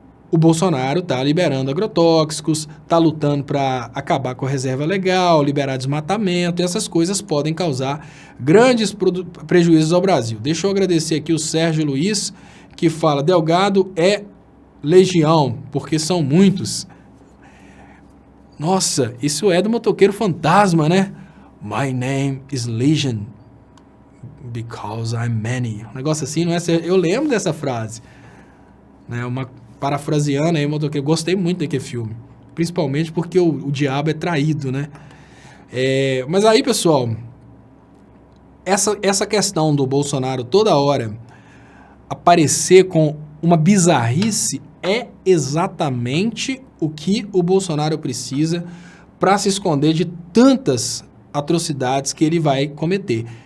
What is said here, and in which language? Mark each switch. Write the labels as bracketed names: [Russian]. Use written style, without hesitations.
[Portuguese] O Bolsonaro está liberando agrotóxicos, está lutando para acabar com a reserva legal, liberar desmatamento, e essas coisas podem causar grandes prejuízos ao Brasil. Deixa eu agradecer aqui o Sérgio Luiz, que fala, Delgado é legião, porque são muitos. Nossa, isso é do motoqueiro fantasma, né? [English] My name is Legion, because I'm many. [Portuguese] Um negócio assim, não é? Eu lembro dessa frase. Né? Uma parafraseando aí, motoqueiro. Gostei muito daquele filme. Principalmente porque o diabo é traído, né? Mas aí, pessoal, essa questão do Bolsonaro toda hora aparecer com uma bizarrice é exatamente o que o Bolsonaro precisa para se esconder de tantas atrocidades que ele vai cometer.